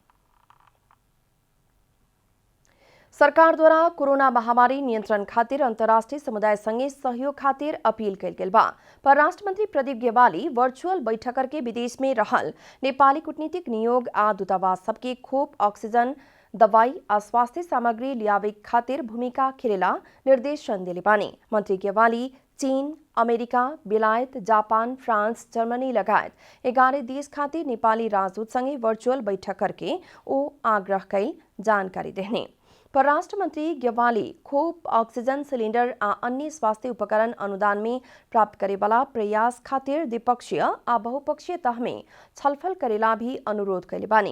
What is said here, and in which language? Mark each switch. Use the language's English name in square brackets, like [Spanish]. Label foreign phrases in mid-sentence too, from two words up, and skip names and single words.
[Bhojpuri] सरकार द्वारा कोरोना महामारी नियंत्रण खातिर अंतर्राष्ट्रीय समुदाय संगे सहयोग खातिर अपील कैल गेल बा। परराष्ट्र मंत्री प्रदीप गेवाली वर्चुअल बैठक करके विदेश में रहल नेपाली कूटनीतिक नियोग आ दूतावास सबके खोप ऑक्सीजन दवाई आ स्वास्थ्य सामग्री लियावे खातिर भूमिका खेलेला निर्देशन दिले बानी। मंत्री गेवाली चीन, अमेरिका, बेलायत, जापान, फ्रांस, जर्मनी लगायत 11 देश खातिर नेपाली राजदूत संगे वर्चुअल बैठक करके ओ आग्रह कैल जानकारी देहने। परराष्ट्र मंत्री गेवाली खोप ऑक्सीजन सिलिंडर आ अन्य स्वास्थ्य उपकरण अनुदान में प्राप्त करेवाला प्रयास खातिर द्विपक्षीय आ बहुपक्षीय तह में छलफल करेला भी अनुरोध कैले बानी।